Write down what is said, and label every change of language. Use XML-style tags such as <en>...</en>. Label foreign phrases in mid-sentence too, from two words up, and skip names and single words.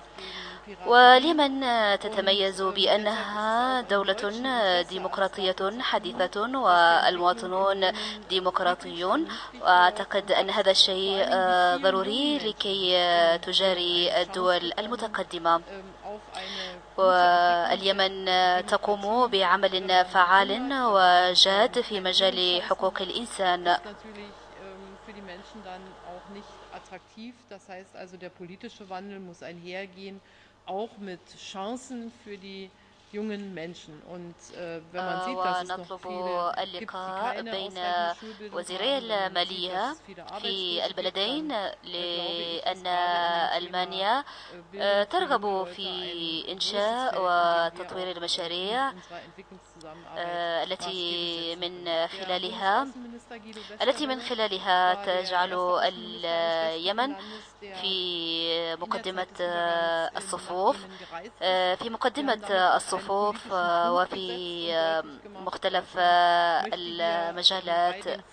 <ar>واليمن تتميز بأنها دولة ديمقراطية حديثة والمواطنون ديمقراطيون، وأعتقد أن هذا الشيء ضروري لكي تجاري الدول المتقدمة. واليمن تقوم بعمل فعال وجاد في مجال حقوق الإنسان.</ar> <de>auch mit Chancen für die jungen Menschen. Und wenn man sieht, dass es noch</de> <ar>ونطلب اللقاء بين وزيري المالية في البلدين، لأن ألمانيا ترغب في إنشاء وتطوير المشاريع التي من خلالها تجعل اليمن في مقدمة الصفوف وفي مختلف المجالات.</ar>